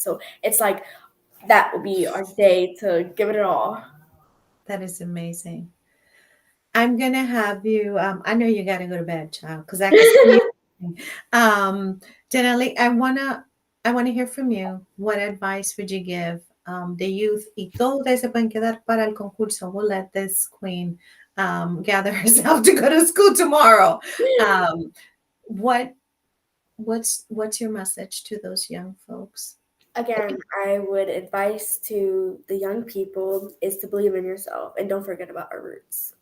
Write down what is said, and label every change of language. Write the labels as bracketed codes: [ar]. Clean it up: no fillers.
[en] So it's like that will be our day to give it all. That is amazing. I'm gonna have you. I know you gotta go to bed, child, because I can see you. Janelle, I wanna hear from you. What advice would you give the youth? [es] Y todos ustedes se pueden quedar para el concurso. [en] We'll let this queen gather herself to go to school tomorrow. Um, what what's your message to those young folks? Again, I would advise to the young people is to believe in yourself and don't forget about our roots.